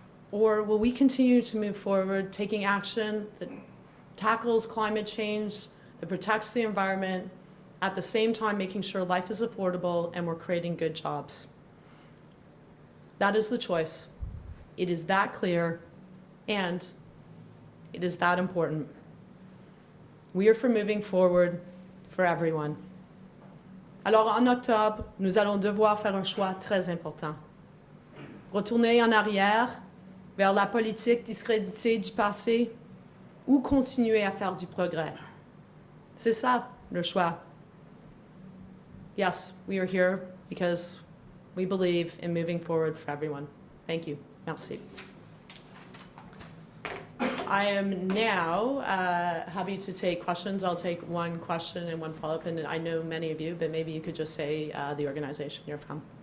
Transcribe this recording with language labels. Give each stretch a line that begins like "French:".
English: Or will we continue to move forward, taking action that tackles climate change, that protects the environment, at the same time making sure life is affordable and we're creating good jobs? That is the choice. It is that clear, and it is that important. We are for moving forward for everyone.
French: Alors, en octobre, nous allons devoir faire un choix très important. Retourner en arrière vers la politique discréditée du passé ou continuer à faire du progrès. C'est ça, le choix.
English: Yes, we are here because we believe in moving forward for everyone. Thank you. Merci. I am now happy to take questions. I'll take one question and one follow-up, and I know many of you, but maybe you could just say the organization you're from.